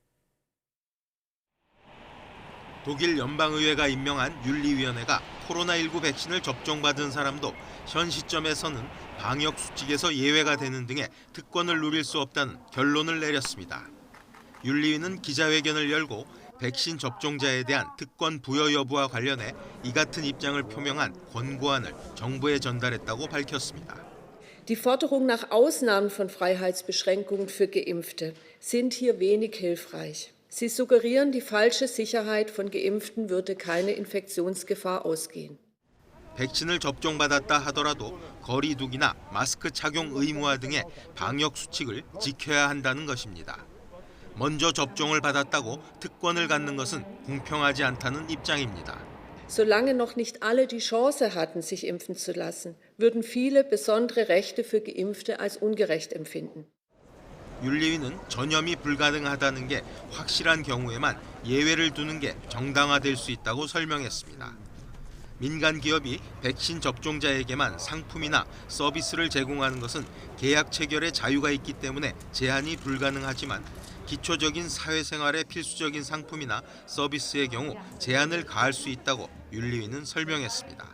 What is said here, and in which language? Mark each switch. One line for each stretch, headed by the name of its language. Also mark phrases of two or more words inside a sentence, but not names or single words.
Korean: 독일 연방의회가 임명한 윤리위원회가 코로나19 백신을 접종받은 사람도 현 시점에서는 방역 수칙에서 예외가 되는 등의 특권을 누릴 수 없다는 결론을 내렸습니다. 윤리위는 기자회견을 열고 백신 접종자에 대한 특권 부여 여부와 관련해 이 같은 입장을 표명한 권고안을 정부에 전달했다고 밝혔습니다.
German: Die Forderung nach Ausnahmen von Freiheitsbeschränkungen für Geimpfte sind hier wenig hilfreich. Sie suggerieren, die falsche Sicherheit von Geimpften würde keine Infektionsgefahr ausgehen.
Korean: 백신을 접종받았다 하더라도 거리 두기나 마스크 착용 의무화 등의 방역 수칙을 지켜야 한다는 것입니다. 먼저 접종을 받았다고 특권을 갖는 것은 공평하지 않다는 입장입니다.
German: Solange noch nicht alle die Chance hatten, sich impfen zu lassen, würden viele besondere Rechte für Geimpfte als ungerecht empfinden.
Korean: 윤리위는 전염이 불가능하다는 게 확실한 경우에만 예외를 두는 게 정당화될 수 있다고 설명했습니다. 민간 기업이 백신 접종자에게만 상품이나 서비스를 제공하는 것은 계약 체결의 자유가 있기 때문에 제한이 불가능하지만 기초적인 사회생활의 필수적인 상품이나 서비스의 경우 제한을 가할 수 있다고 윤리위는 설명했습니다.